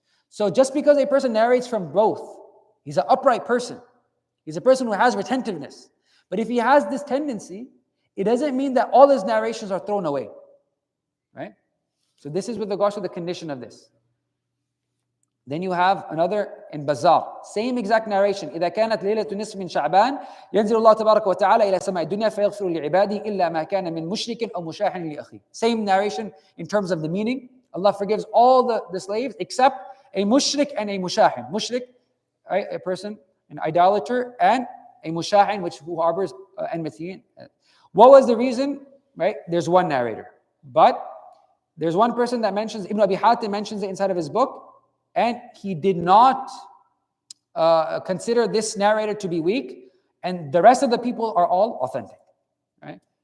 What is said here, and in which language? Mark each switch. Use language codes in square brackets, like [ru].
[en] So just because a person narrates from both, he's an upright person, he's a person who has retentiveness. But if he has this tendency, it doesn't mean that all his narrations are thrown away, right? So this is with regards to the condition of this. Then you have another in Bazaar, same exact narration. [ar] إذا كانت ليلة نصف من شعبان ينزل الله تبارك وتعالى إلى سماء الدنيا فيغفر لعباده إلا ما كان من مشرك أو مشاح لأخيه. [en] Same narration in terms of the meaning. Allah forgives all the slaves except a mushrik and a mushahin. Mushrik, right, a person, an idolater, and a mushahin, who harbors enmity. What was the reason? Right, there's one narrator, but there's one person that mentions, Ibn Abi Hatim mentions it inside of his book, and he did not consider this narrator to be weak, and the rest of the people are all authentic. Right?